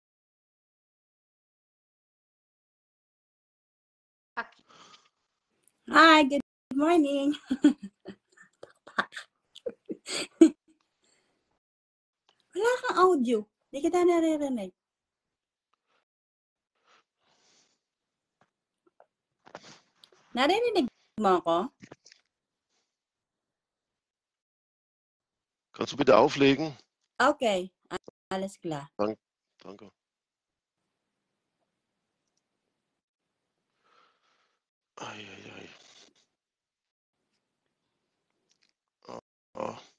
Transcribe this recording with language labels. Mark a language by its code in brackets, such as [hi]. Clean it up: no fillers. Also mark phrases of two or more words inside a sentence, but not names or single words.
[en] Hi, good morning. [tl] Wala kang audio. Hindi kita naririnig. Naririnig mo ako? [de] Kannst du bitte auflegen? Okay, alles klar. Danke. Ai. Oh.